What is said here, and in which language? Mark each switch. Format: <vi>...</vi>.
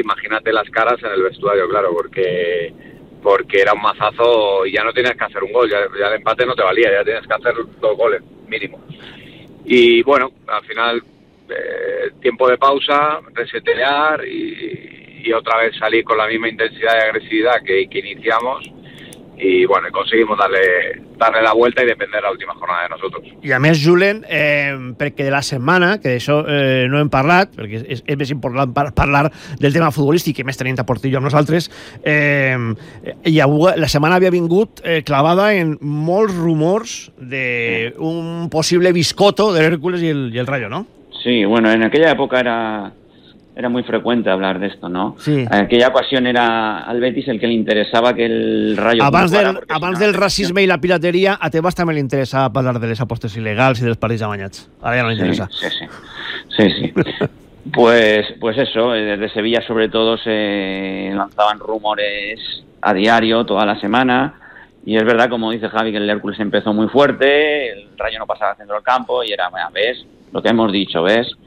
<es>Imagínate las caras en el vestuario, claro, porque era un mazazo y ya no tenías que hacer un gol, ya el empate no te valía, ya tenías que hacer dos goles mínimo. Y bueno, al final, tiempo de pausa, resetear y otra vez salir con la misma intensidad y agresividad que iniciamos. Y bueno, conseguimos darle la vuelta y depender de la última jornada de nosotros.</es> <ca>Y a més, Julen, perquè de la setmana, que d'això no hem parlat, perquè és més important parlar del tema futbolístic, que més tenint a Portillo amb nosaltres, i la setmana havia vingut clavada en molts rumors d'un possible biscotto de l'Hércules i el Rayo, no?</ca> <es>Sí, bueno, en aquella època era muy frecuente hablar de esto, ¿no? Sí. En aquella ocasión era al Betis el que le interesaba que el Rayo...</es> <ca>Abans del racisme i la pirateria, a Tebas també li interessava parlar de les apostes il·legals i dels partits amanyats. Ara ja no li interessa. Sí.</ca> <es>Pues eso, desde Sevilla sobre todo se lanzaban rumores a diario, toda la semana, y es verdad, como dice Javi, que el Hércules empezó muy fuerte, el Rayo no pasaba al centro del campo y era, ¿ves? Lo que hemos dicho, ¿ves?</es>